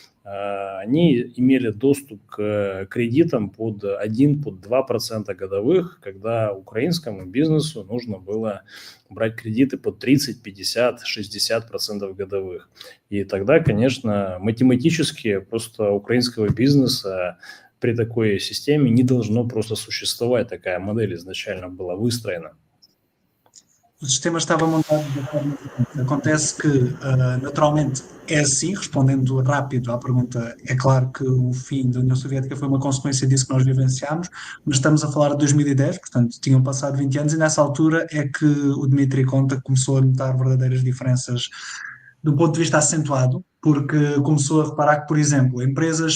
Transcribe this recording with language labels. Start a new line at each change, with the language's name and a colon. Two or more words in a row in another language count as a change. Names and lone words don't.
Russian: они имели доступ к кредитам под 1-2% годовых, когда украинскому бизнесу нужно было брать кредиты под 30, 50, 60% годовых. И тогда, конечно, математически просто украинского бизнеса при такой системе не должно просто sуществовать. Такая модель изначально была выстроена.
Portuguese: O sistema estava montado da forma seguinte. Acontece que, naturalmente, é assim, respondendo rápido à pergunta, é claro que o fim da União Soviética foi uma consequência disso que nós vivenciámos, mas estamos a falar de 2010, portanto, tinham passado 20 anos, e nessa altura é que o Dmitry Konta começou a notar verdadeiras diferenças do ponto de vista acentuado, porque começou a reparar que, por exemplo, empresas